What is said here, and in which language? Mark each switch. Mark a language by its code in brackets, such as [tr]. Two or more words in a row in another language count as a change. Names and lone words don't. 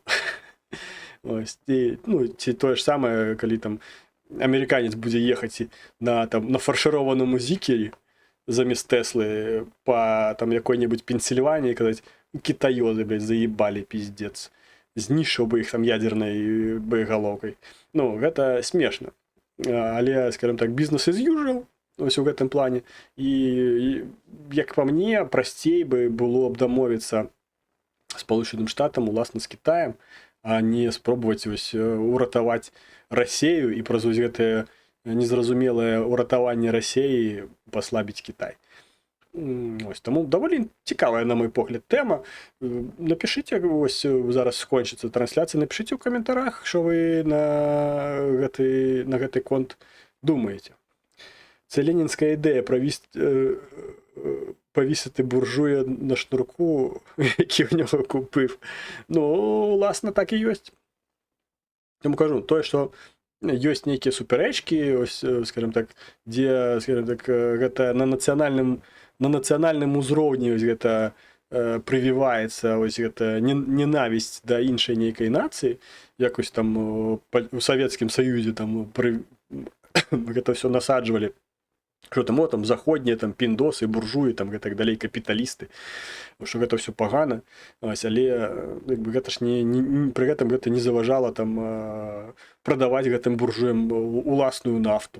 [be] Ось, ну, ці тое ж самае, калі там амерыканец будзе ехаць на фаршырованому зікері замест Тэслы па там якой-небудзь Пенсільваніі, казаць, кітаёзы, блядь, заебалі, пиздец. Знішчыў бы іх там ядернай боегалоўкай. Ну, гэта смешна. Але, скажем так, [en] business as usual, [be] ось у гэтым плане. І як па мне, прасцей бы было б дамовіцца Сполучаным Штатам, уласна, з Кітаем, а не спробаваць ось уратаваць Расею і праз ось гэтае незразумелае ўратаванне Расеі паслабіць Кітай. Ось, таму даволі цікавая, на мой погляд, тэма. Напішыце, ось зараз скончыцца трансляцыя, напішыце ў каментарах, [uk] що ви [be] на гэты конт думаеце. [uk] Це ленінська ідея повісити буржуя на шнурку, який в нього купив. [be] Ну, власне, так і ёсць. Тому кажу, тое, що ёсць нейкія суперечкі, ось, скажем так, дзе, скажем так, гэта на нацыянальным узроўні ось гэта прывіваецца ось гэта ненавісць да іншай нейкай нацыі, якось там у Савецкім Саюзе там гэта все насаджвалі, що там заходнія там піндосы, буржуі, там гэтак далей, капіталісты, што гэта все пагана, ось, але гэта ж пры гэтым гэта не заважала там прадаваць гэтым буржуям уласную нафту.